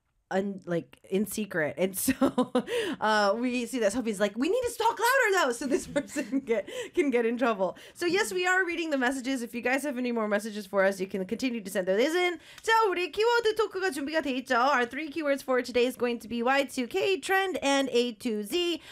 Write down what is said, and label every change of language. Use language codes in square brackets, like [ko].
[en] Like in secret, and so we see that Sophie's like, we need to talk louder though, so this person can get in trouble. So yes, we are reading the messages. If you guys have any more messages for us, you can continue to send those in. So [ko] 우리 키워드 토크가 준비가 돼 있죠. [en] Our three keywords for today is going to be Y2K trend and A2Z.